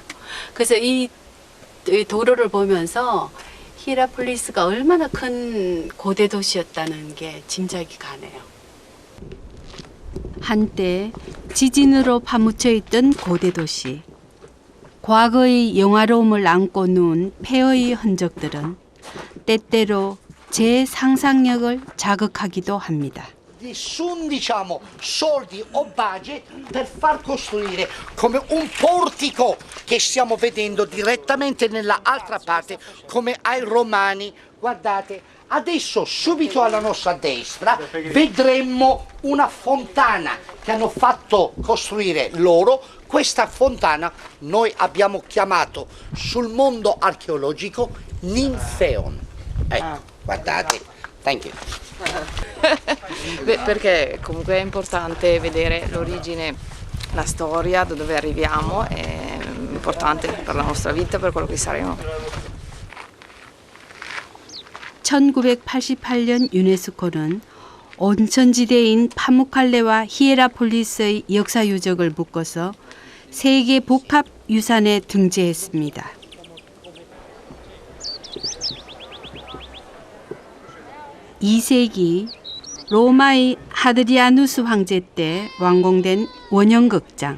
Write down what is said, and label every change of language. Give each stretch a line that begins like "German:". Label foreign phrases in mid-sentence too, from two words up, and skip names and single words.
Korean: 그래서 이 도로를 보면서 히에라폴리스가 얼마나 큰 고대 도시였다는 게 짐작이 가네요. 한때 지진으로 파묻혀 있던 고대 도시. 과거의 영화로움을 안고 누운 폐허의 흔적들은 때때로 제 상상력을 자극하기도 합니다.
Italian: Nessun, diciamo, soldi o budget per far costruire come un portico che stiamo vedendo direttamente nella altra parte come ai Romani. Guardate, adesso subito alla nostra destra vedremo una fontana che hanno fatto costruire loro. Questa fontana noi abbiamo chiamato sul mondo archeologico Ninfeon. Ecco, guardate.
English: Thank you.
Italian: Beh, perché comunque è importante vedere l'origine, la storia, da dove arriviamo, è importante per la nostra vita, per quello che saremo.
Korean: 1988년 유네스코는 온천지대인 파무칼레와 히에라폴리스의 역사 유적을 묶어서 세계 복합 유산에 등재했습니다. 2세기 로마의 하드리아누스 황제 때 완공된 원형극장.